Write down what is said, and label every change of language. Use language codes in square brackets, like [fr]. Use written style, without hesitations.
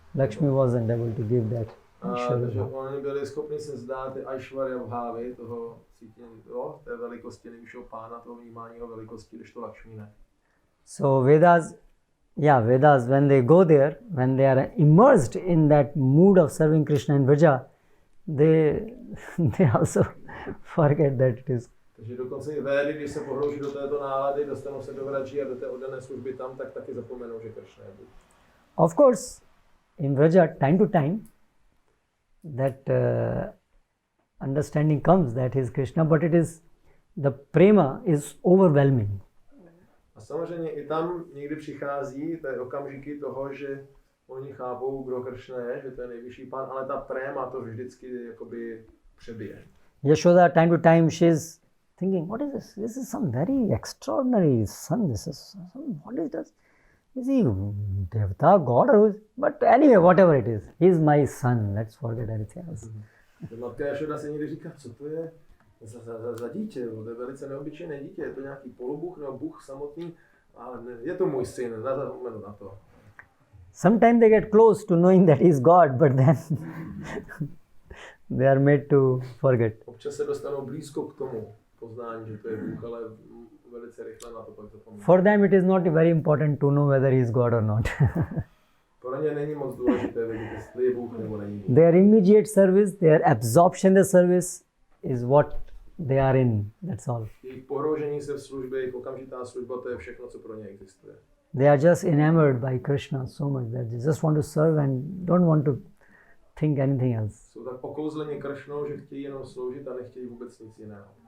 [en] Lakshmi wasn't able to give that Aishwarya [cs] Takže [en] Bhav. [cs] oni byli schopni se zdát ty Aishwarya Bhavy, toho cítění, té velikosti nejvyššího pána, toho vnímání jeho velikosti, když to Lakshmi ne. [en] So Vedas, when they go there, when they are immersed in that mood of serving Krishna and Vraja, they also forget that it is. [cs] Takže dokonce i Védy, když se pohrouží do této nálady, dostanou se do Vraji a do té oddané služby tam, tak taky zapomenou, že Krishna je Bůh. [en] Of course, in Vraja, time to time, that understanding comes that he is Krishna, but it is, the prema is overwhelming. [cs] A samozřejmě i tam někdy přichází ty okamžiky toho, že oni chápou, kdo Krishna je, že to je nejvyšší pán, ale ta préma to vždycky jakoby přebije. [en] Yashoda, time to time, she is thinking, what is this? This is some very extraordinary son. This is some, what is this? Is he Devta, God, or but anyway, whatever it is, he is my son. Let's forget anything else. [cs] Matka Yashoda se někdy říká, co to je za dítě, to je velice neobyčejné dítě, je to nějaký polobůh nebo bůh samotný, ale je to můj syn, zapomenu na to. [en] Sometimes they get close to knowing that he is God, but then they are made to forget. [cs] Občas se dostanou blízko k tomu poznání, že to je Bůh, ale velice rychle na to pak zapomínají. [en] For them it is not very important to know whether he is God or not. [cs] Pro ně není moc důležité vědět, jestli je Bůh nebo není Bůh. [en] Their immediate service, their absorption in the service is what they are in. That's all. [cs] Jejich pohroužení se v službě, jejich okamžitá služba, to je všechno, co pro ně existuje. [en] They are just enamored by Krishna so much that they just want to serve and don't want to think anything else. [cs] Jsou tak okouzleni Kršnou, že chtějí jenom sloužit a nechtějí vůbec nic jiného.